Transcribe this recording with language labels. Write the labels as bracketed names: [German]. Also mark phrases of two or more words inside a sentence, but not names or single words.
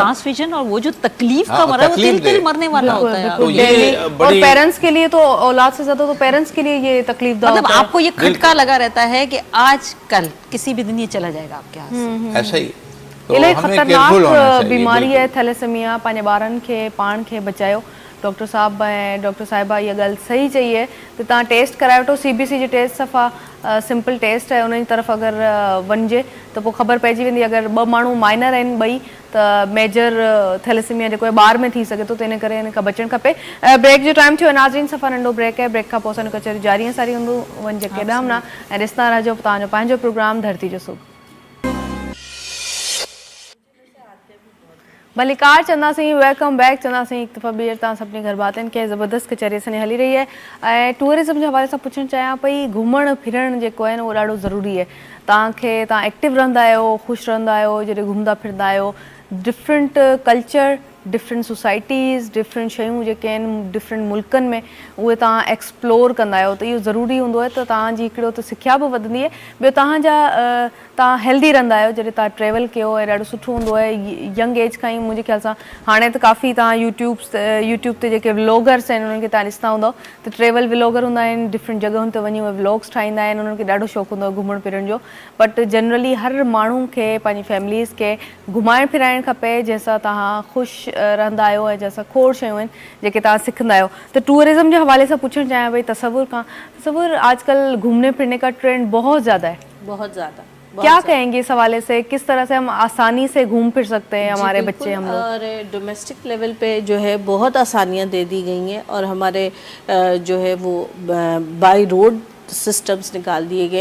[Hindi] ट्रांसफ्यूजन और वो जो तकलीफ का मरा, वो तिल मरने वाला होता है। तो ये और बड़ी पेरेंट्स के लिए तो औलाद से ज्यादा तो पेरेंट्स के लिए ये तकलीफदायक मतलब होता है। आपको ये खटका लगा रहता है कि आज कल किसी भी दिन ये चला जाएगा आपके हाथ से। ऐसा ही तो इलाही हमें केयरफुल होना खतरनाक चाहिए। बीमारी है थैलेसेमिया। [Sindhi] पंहिंजे ॿारनि खे पाण खे बचायो। डॉक्टर साहब ऐं डॉक्टर साहिबा इहा ॻाल्हि सही चई है त तव्हां टेस्ट कराए वठो। CBC जी टेस्ट सफ़ा [English] simple test [Sindhi] है, उन जी तरफ़ अगरि वञिजे त पोइ ख़बर पइजी वेंदी। अगरि 2 माण्हू माइनर आहिनि ॿई त मेजर थैलेसेमिया जेको आहे ॿार में थी सघे थो, त इन करे इन खां बचणु खपे। ब्रेक जो टाइम थियो आहे नाज़रीन, सफ़ा नंढो ब्रेक है। ब्रेक खां पोइ असांजो कचहरी जारी ऐं सारी हूंदो। वञिजे केॾांहुं न ऐं ॾिसंदा रहिजो तव्हांजो पंहिंजो प्रोग्राम धरती जो सूब। मलिकार चंदासीं [English] welcome back [Sindhi] चंदासीं हिकु दफ़ा ॿीहर तव्हां सभिनी घर बातनि खे ज़बरदस्त कचहरी असांजी हली रही है। ऐं टूरिज़म जे हवाले सां पुछणु चाहियां पई, घुमणु फिरणु जेको आहे न उहो ॾाढो ज़रूरी आहे। तव्हां एक्टिव रहंदा आहियो, ख़ुशि रहंदा आहियो जॾहिं घुमंदा फिरंदा आहियो। [English] different culture, different societies, [Sindhi] डिफरेंट शयूं जेके आहिनि डिफरेंट मुल्कनि में उहे तव्हां एक्सप्लोर कंदा आहियो, त इहो ज़रूरी हूंदो आहे। त तव्हांजी हिकिड़ो त सिखिया बि वधंदी आहे, ॿियो तव्हां हेल्दी रहंदा आहियो जॾहिं तव्हां ट्रेवल कयो ऐं ॾाढो सुठो हूंदो आहे। यंग एज खां ई मुंहिंजे ख़्याल सां हाणे त काफ़ी तव्हां यूट्यूब ते जेके व्लॉगर्स आहिनि उन्हनि खे तव्हां ॾिसंदा हूंदव त [English] travel vlogger [Sindhi] हूंदा आहिनि, डिफरेंट जॻहियुनि ते वञी उहे व्लॉग्स ठाहींदा आहिनि, उन्हनि खे ॾाढो शौक़ु हूंदो आहे घुमण फिरण जो। [English] but generally [Sindhi] हर माण्हू खे पंहिंजी फैमिलीज़ खे घुमाइण फिराइणु खपे, जंहिंसां तव्हां ख़ुशि रहंदा आहियो ऐं जंहिंसां खोड़ शयूं आहिनि जेके तव्हां सिखंदा आहियो। त टूरिज़म जे हवाले सां पुछणु चाहियां [Hindi] भई तसव्वुर आजकल घूमने फिरने का ट्रेंड बहुत ज़्यादा है, बहुत ज़्यादा। क्या कहेंगे इस हवाले से, किस तरह से हम आसानी से घूम फिर सकते हैं हमारे बच्चे हम लोग? और [English] domestic level [Hindi] पे जो है बहुत आसानियां दे दी गई हैं और हमारे जो है वो [English] by road systems [Hindi] निकाल दिए गए।